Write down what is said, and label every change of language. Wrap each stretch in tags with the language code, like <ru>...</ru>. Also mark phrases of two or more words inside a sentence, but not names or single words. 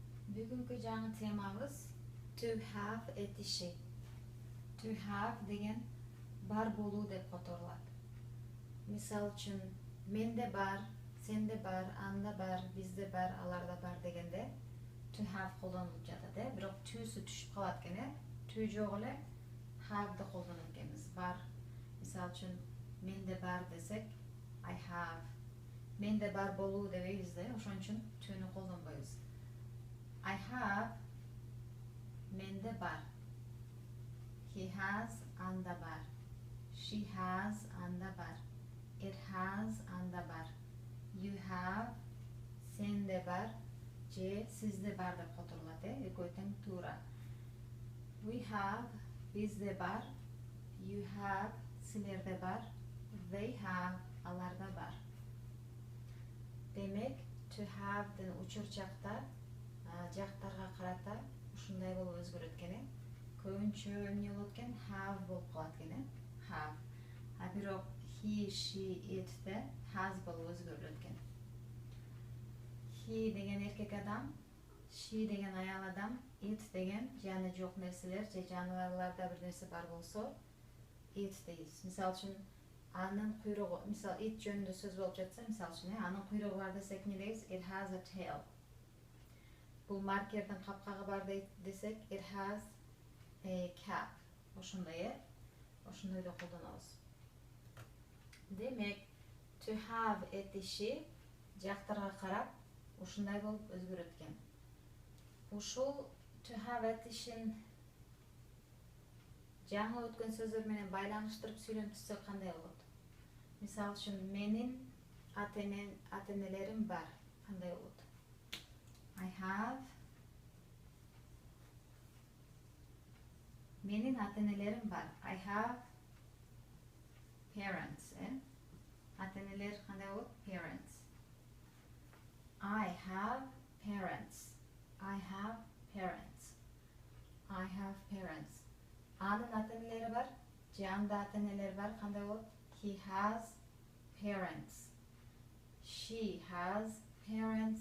<ky>Бүгүнкү жаңы темабыз</ky> <en>to have</en> <ky>этиши.</ky> <en>To have</en> <ky>деген бар болуу деп которулат. Мисал үчүн менде бар, сенде бар, анда бар, бизде бар, аларда бар дегенде</ky> <en>to have</en> <ky>колдонулуп жатат, бирок to'су түшүп калат экен, to жок эле have'ды колдонот экенбиз. Бар. Мисал үчүн менде бар десек</ky> <en>I have.</en> <ky>Менде бар болуу дебейбиз да, ошон үчүн to'ну колдонбойбуз.</ky> <en>I have,</en> <ky>менде бар.</ky> <en>He has,</en> <ky>анда бар.</ky> <en>She has,</en> <ky>анда бар.</ky> <en>It has,</en> <ky>анда бар.</ky> <en>You have,</en> <ky>сенде бар. Же, сизде бар деп которулат, экөө тең туура.</ky> <en>We have,</en> <ky>бизде бар.</ky> <en>You have,</en> <ky>силерде бар.</ky> <en>They have,</en> <ky>аларда бар. Демек,</ky> <en>to have-дын</en> <ky>учурчакта жактарга карата ушундай болуп өзгөрөт экен. Көбүнчө эмне болот экен? Have болуп калат экен, have. А бирок</ky> <en>he, she, it'те</en> <ky>has болуп өзгөрүлөт экен. He деген эркек адам, she деген аял адам, it деген жаны жок нерселер же жаныбарларда бир нерсе бар болсо it дейбиз. Мисал үчүн анын куйругу, мисал it жөнүндө сөз болуп жатса, мисал үчүн анын куйругу бар десек эмне дейбиз?</ky> <en>It has a tail.</en> <ky>Бул маркердин капкагы бар десек</ky> <en>it has a cap.</en> <ky>Ошондой, ошондой да колдонобуз. Демек</ky> <en>to have</en> <ky>этиши жактарга карап ушундай болуп өзгөрөт экен. Ушул</ky> <en>to have</en> <ky>этишин жаңы өткөн сөздөр менен байланыштырып сүйлөп түзсөк кандай болот? Мисал үчүн менин ата-энелерим бар. Кандай болот?</ky> <en>I have.</en> <ky>Менин ата-энелерим бар.</ky> <en>I have parents.</en> <ky>Ата-энелер кандай болот?</ky> <en>Parents. I have parents. I have parents. I have parents.</en> <ky>Анын ата-энелери бар. Же анда ата-энелери бар. Кандай болот?</ky> <en>He has parents. She has parents.</en>